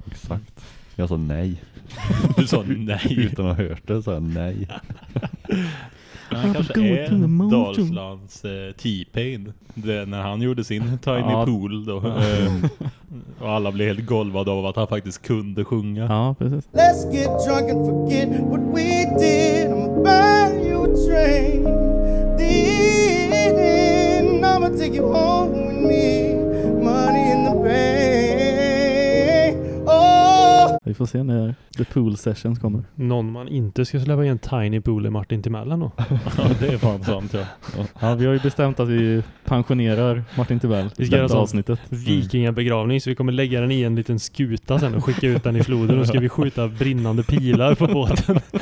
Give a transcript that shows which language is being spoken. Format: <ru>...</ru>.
<sv>Exakt. Jag sa nej. Du sa nej. Utan att ha hört det sa jag nej. Han kanske är Dalslands T-Pain. Det, när han gjorde sin Tiny Pool då. Och alla blev helt golvade av att han faktiskt kunde sjunga. Ja, precis.</sv> <en>Let's get drunk and forget what we did. I'm buying you a train. The end. I'ma take you home with me. Money in the bank.</en> <sv>Oh. Vi får se när The Pool Sessions kommer. Någon man inte ska släppa i en Tiny Pool är Martin Timellen då. Ja, det är fan sant, ja. Ja, vi har ju bestämt att vi pensionerar Martin Timell. Vi ska göra så avsnittet. Vikingabegravning, så vi kommer lägga den i en liten skuta sen och skicka ut den i floden och ska vi skjuta brinnande pilar på båten.</sv>